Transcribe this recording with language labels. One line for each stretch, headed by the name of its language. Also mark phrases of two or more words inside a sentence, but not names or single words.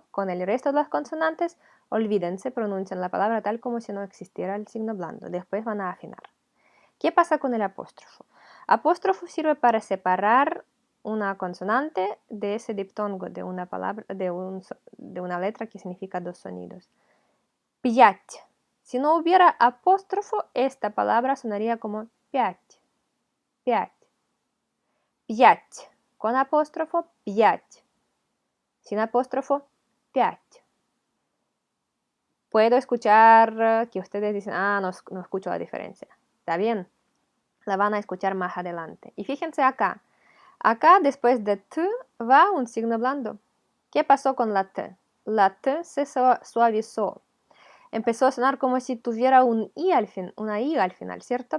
Spanish: Con el resto de las consonantes, olvídense, pronuncian la palabra tal como si no existiera el signo blando. Después van a afinar. ¿Qué pasa con el apóstrofo? Apóstrofo sirve para separar una consonante de ese diptongo de una palabra, de una letra que significa dos sonidos.
Ukrainian: П'ять.
Spanish: Si no hubiera apóstrofo, esta palabra sonaría como п'ять.
Ukrainian: П'ять. П'ять.
Spanish: Con apóstrofo, п'ять. Sin apóstrofo, п'ять. Puedo escuchar que ustedes dicen, no escucho la diferencia. Está bien, la van a escuchar más adelante. Y fíjense acá. Acá después de T va un signo blando. ¿Qué pasó con la T? La T se suavizó. Empezó a sonar como si tuviera una I al final, ¿cierto?